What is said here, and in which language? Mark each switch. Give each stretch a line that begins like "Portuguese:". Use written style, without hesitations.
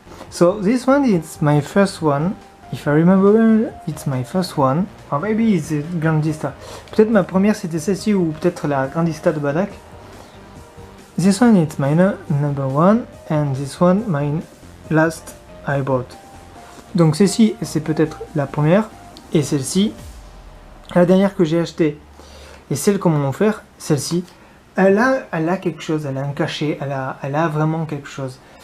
English: So this one is my first one. If I remember well, it's my first one. Or maybe it's a Grandista.
French: Peut-être ma première c'était celle-ci ou peut-être la Grandista de Badak.
English: This one is my number one and this one my last I bought.
French: Donc celle-ci c'est peut-être la première et celle-ci la dernière que j'ai achetée. Et celle qu'on m'a offert, celle-ci, elle a quelque chose, elle a un cachet, elle a vraiment quelque chose.